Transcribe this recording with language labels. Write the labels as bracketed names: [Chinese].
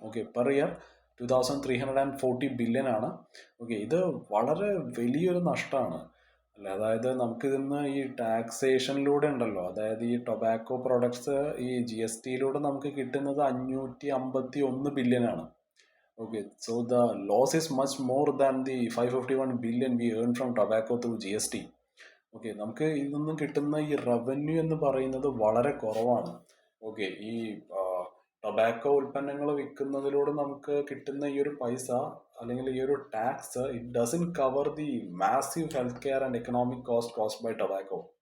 [Malayalam] Okay, per year 2340 billion ആണ്. Okay, ഇത് വളരെ വലിയൊരു നഷ്ടമാണ് അല്ല. അതായത് നമുക്കിതിന്ന് ഈ ടാക്സേഷനിലൂടെ ഉണ്ടല്ലോ, അതായത് ഈ ടൊബാക്കോ പ്രൊഡക്ട്സ് ഈ GST-യിലൂടെ നമുക്ക് കിട്ടുന്നത് 551 ബില്യനാണ്. [English] Okay, so the loss is much more than the 551 billion we earn from tobacco through GST. [Malayalam] Okay, നമുക്ക് ഇതിൽ നിന്നും കിട്ടുന്ന ഈ റവന്യൂ എന്ന് പറയുന്നത് വളരെ കുറവാണ്. ഓക്കെ, ഈ ടൊബാക്കോ ഉൽപ്പന്നങ്ങൾ വിൽക്കുന്നതിലൂടെ നമുക്ക് കിട്ടുന്ന ഈ ഒരു പൈസ അല്ലെങ്കിൽ ഈ ഒരു tax, [English] It doesn't cover the massive health care and economic cost by tobacco.